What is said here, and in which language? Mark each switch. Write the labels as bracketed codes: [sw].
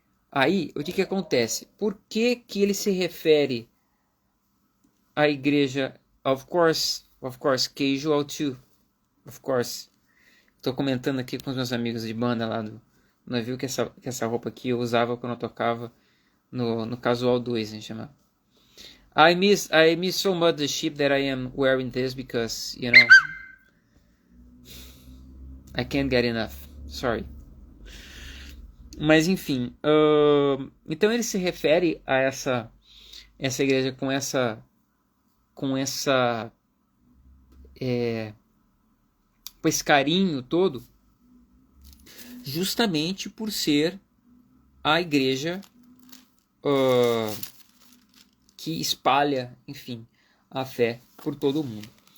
[pt] Aí, o que acontece? Por que ele se refere à igreja [en] Of course, casual too. Of course. [pt] Tô comentando aqui com os meus amigos de banda lá do navio que essa roupa aqui eu usava quando eu tocava no Casual 2, né, chama. [en] I miss so much the ship that I am wearing this because, I can't get enough. Sorry. [pt] Mas enfim, então ele se refere a essa igreja com esse carinho todo, justamente por ser a igreja que espalha, enfim, a fé por todo o mundo.